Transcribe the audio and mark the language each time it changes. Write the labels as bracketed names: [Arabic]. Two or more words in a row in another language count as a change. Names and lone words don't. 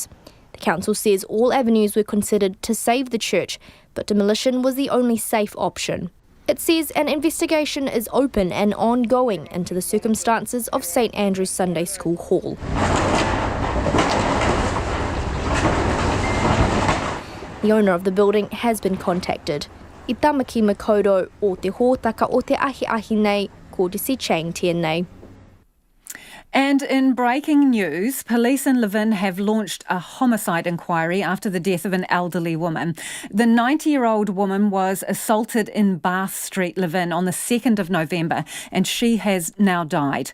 [English] The council says all avenues were considered to save the church, but demolition was the only safe option. It says an investigation is open and ongoing into the circumstances of St Andrew's Sunday School Hall. The owner of the building has been contacted. [Māori] I tamaki makouro o te hōtaka o te ahi nei, ko Jessie Chang tēnei. [English] And in breaking news, police in Levin have launched a homicide inquiry after the death of an elderly woman. The 90-year-old woman was assaulted in Bath Street, Levin, on the 2nd of November, and she has now died.